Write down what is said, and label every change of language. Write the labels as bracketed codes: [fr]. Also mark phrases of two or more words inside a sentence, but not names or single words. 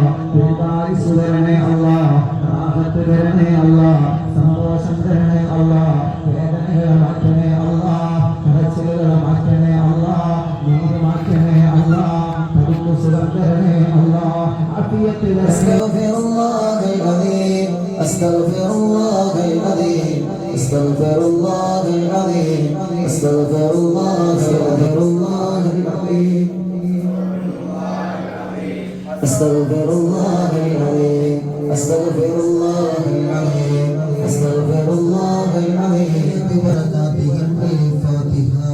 [ml] ദീർഘായുസ്സ് തരണേ അല്ലാഹ്. റാഹത്ത് തരണേ അല്ലാഹ്. സന്തോഷം തരണേ അല്ലാഹ്. വേദനകളെ മാറ്റണേ അല്ലാഹ്. കരച്ചിലുകളെ മാറ്റണേ അല്ലാഹ്. നീര് മാറ്റണേ അല്ലാഹ്. പഠിപ്പ് സുഖം തരണേ അല്ലാഹ്. [ar] ആഫിയത്ത് أستغفر الله العظيم أستغفر الله العظيم أستغفر الله العظيم أستغفر الله العظيم أستغفر الله العظيم أستغفر الله العظيم ببركاتهم الفاتحة.